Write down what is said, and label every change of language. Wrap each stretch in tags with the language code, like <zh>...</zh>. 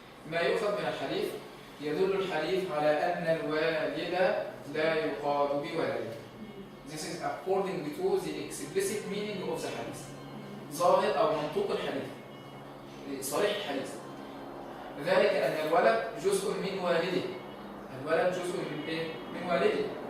<ar>ما يؤخذ من الحديث يدل الحديث على أن الوالد لا يقاد بولده.</ar> <en>This is according to the explicit meaning of the hadith.</en> <ar>ظاهر أو منطوق الحديث. صريح الحديث. ذلك أن الولد جزء من والده. الولد جزء من إيه؟ من والده.</ar>